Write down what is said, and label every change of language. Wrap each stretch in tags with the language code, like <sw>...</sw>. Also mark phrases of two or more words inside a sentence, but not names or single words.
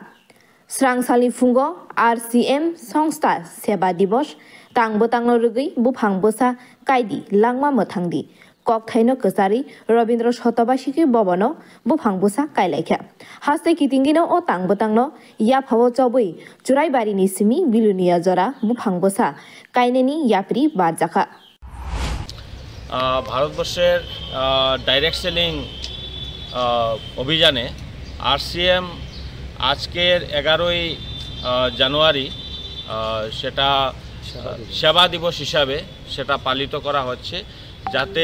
<trp>Srangsali fungo RCM Songsta Seba Divos tang botangno rugui buphang busa kaidi langma mothangdi. Kok thaino kesari Robindra Shotobashiki Bobono buphang busa kailekha. Haste kitingino o tang botangno ya phawo chobui churai bari ni simi bilunia jora buphang busa kaineni yapri barjaka.</trp> <bn>ভারতবর্ষের</bn> <en>direct selling</en> <bn>অভিযানে RCM আজকের 11ই জানুয়ারি সেটা সেবা দিবস হিসাবে সেটা পালিত করা হচ্ছে যাতে</bn>